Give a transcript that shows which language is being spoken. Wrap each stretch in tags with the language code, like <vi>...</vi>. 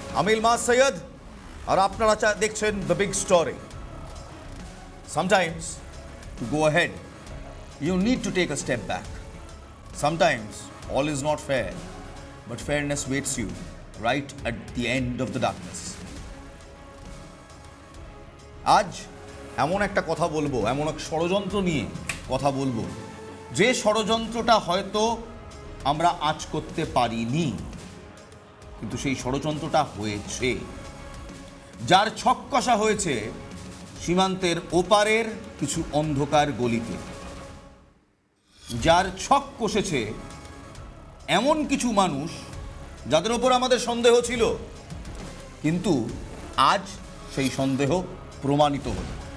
<bn>আমি ইলমাস সৈয়দ আর আপনারা দেখছেন the big story.</bn> <en>Sometimes to go ahead you need to take a step back. Sometimes all is not fair, but fairness waits you right at the end of the darkness.</en> <bn>আজ এমন একটা কথা বলবো, এমন এক ষড়যন্ত্র নিয়ে কথা বলবো, যে ষড়যন্ত্রটা হয়তো আমরা আজ করতে পারিনি, কিন্তু সেই ষড়যন্ত্রটা হয়েছে। যার ছক কষা হয়েছে সীমান্তের ওপারের কিছু অন্ধকার গলিতে, যার ছক কষেছে এমন কিছু মানুষ যাদের ওপর আমাদের সন্দেহ ছিল, কিন্তু আজ সেই সন্দেহ প্রমাণিত হল।</bn>